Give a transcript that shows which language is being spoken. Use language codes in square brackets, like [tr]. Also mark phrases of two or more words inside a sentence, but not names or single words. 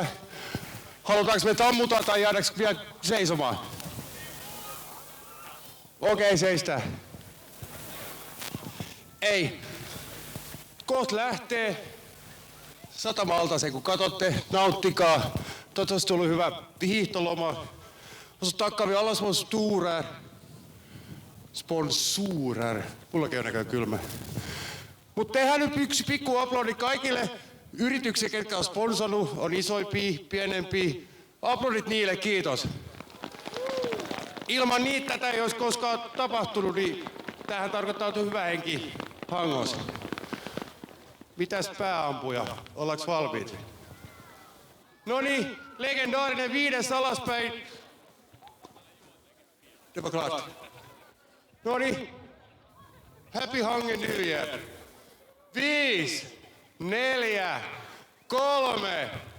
[fi] Halutaanko me tammuta tai jäädäänkö vielä seisomaan? Okei, seistä. Ei. Kohta lähtee. Satama-altaaseen kun katsotte, nauttikaa. Toivottavasti on ollut hyvä hiihtoloma. [sv] Och så tackar vi alla sponsorer. Sponsorer. [fi] Mullakin on näköjään kylmä. Mutta tehdään nyt yksi pikku aplodi kaikille yrityksille, ketkä on sponsannut. On isoimpia, pienempiä. Aplodit niille, kiitos. Ilman niitä tätä ei olisi koskaan tapahtunut, niin tämähän tarkoittaa, että on hyvä henki Hangossa. Mitäs pääampuja? Ollaanko valmiit? Noniin, legendaarinen 5 alaspäin. [sv] Det var klart. [fi] Noniin, [en] happy Hangen New Year. [fi] 5, 4, 3.